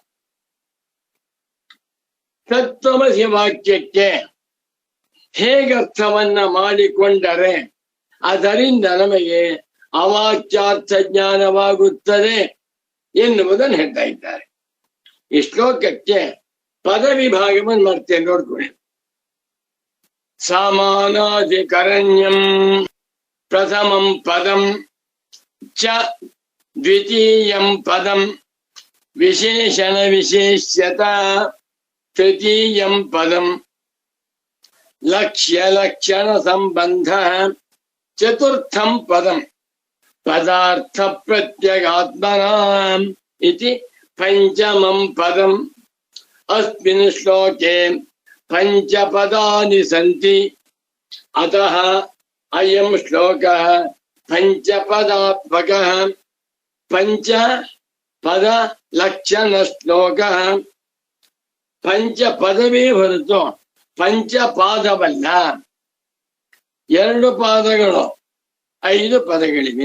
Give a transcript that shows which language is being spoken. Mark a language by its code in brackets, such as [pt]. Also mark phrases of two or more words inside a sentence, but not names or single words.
[kn] ತತ್ವಮಸಿ ವಾಕ್ಯಕ್ಕೆ ಹೇಗರ್ಥವನ್ನ ಮಾಡಿಕೊಂಡರೆ ಅದರಿಂದ ನಮಗೆ ಅವಾಚ್ಯಾರ್ಥ ಜ್ಞಾನವಾಗುತ್ತದೆ ಎನ್ನುವುದನ್ನು ಹೇಳ್ತಾ ಇದ್ದಾರೆ. ಈ ಶ್ಲೋಕಕ್ಕೆ ಪದ ವಿಭಾಗವನ್ನು ಮಾಡ್ತೇನೆ, ನೋಡ್ಕೊಳ್ಳಿ. [sa] ಸಾಮಾನಾಧಿಕರಣ್ಯಂ ಪ್ರಥಮಂ ಪದಂ ಚ ದ್ವಿತೀಯಂ ಪದಂ ವಿಶೇಷಣ ವಿಶೇಷ್ಯತಾ ತೃತೀಯಂ ಪದಂ ಲಕ್ಷ್ಯ ಲಕ್ಷಣ ಸಂಬಂಧ ಚತುರ್ಥಂ ಪದಂ ಪದಾರ್ಥ ಪ್ರತ್ಯಗಾತ್ಮನಾಂ ಇತಿ ಪಂಚಮಂ ಪದಂ. ಅಸ್ಮಿನ್ ಶ್ಲೋಕೆ ಪಂಚಪದಾನಿ ಸಂತಿ. ಅತಃ ಅಯಂ ಶ್ಲೋಕಃ ಪಂಚಪದಾತ್ಮಕಃ. ಪಂಚ ಪದ ಲಕ್ಷಣ ಶ್ಲೋಕಃ. [kn] ಪಂಚ ಪದವೇ ಹೊರತು ಪಂಚಪಾದವಲ್ಲ. 2 ಪಾದಗಳು, 5 ಪದಗಳಿವೆ.